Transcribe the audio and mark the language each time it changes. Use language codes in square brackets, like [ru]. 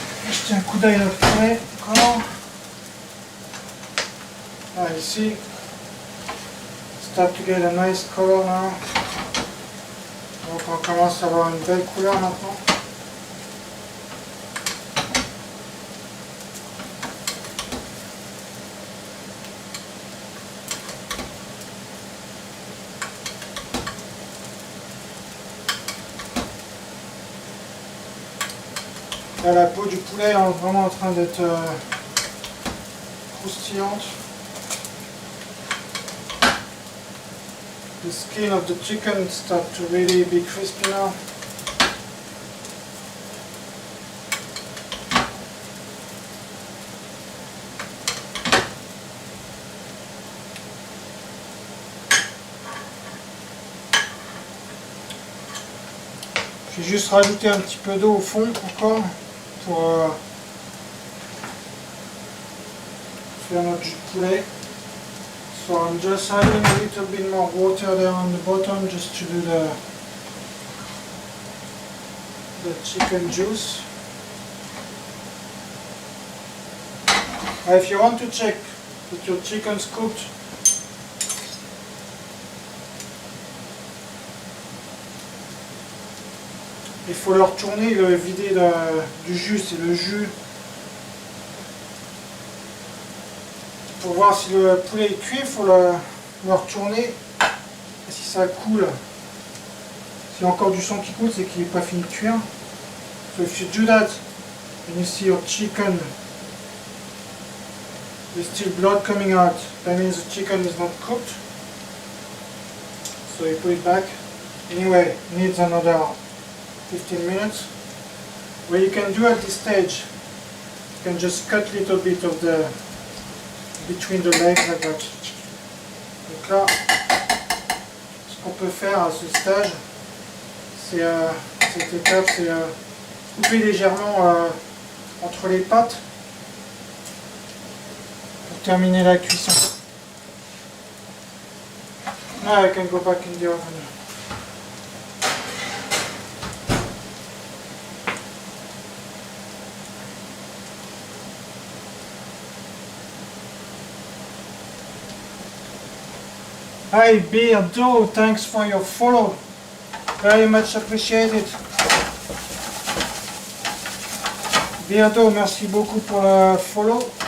[fr] Jeter un coup d'œil à notre poulet encore. Ah, ici, [en] start to get a nice color now. [fr] Donc on commence à avoir une belle couleur maintenant. Là, la peau du poulet est vraiment en train d'être croustillante. [en] The skin of the chicken starts to really be crispy now. [fr] J'ai juste rajouté un petit peu d'eau au fond encore pour faire notre jus de poulet. [en] So I'm just adding a little bit more water there on the bottom just to do the chicken juice. If you want to check that your chicken's cooked, [fr] il faut le retourner, le vider du jus, c'est le jus. Pour voir si le poulet est cuit, il faut le retourner. Et si ça coule, s'il y a encore du sang qui coule, c'est qu'il n'est pas fini de cuire. [en] So if you do that, and you see your chicken, there's still blood coming out, that means the chicken is not cooked. So you put it back. Anyway, it needs another 15 minutes. What you can do at this stage, you can just cut a little bit of the between the legs like that. [fr] Donc là, ce qu'on peut faire à ce stage, c'est cette étape, c'est couper légèrement entre les pattes pour terminer la cuisson. [en] Now I can go back in the oven. Hi Beardo, thanks for your follow. Very much appreciated. [fr] Beardo, merci beaucoup pour le follow.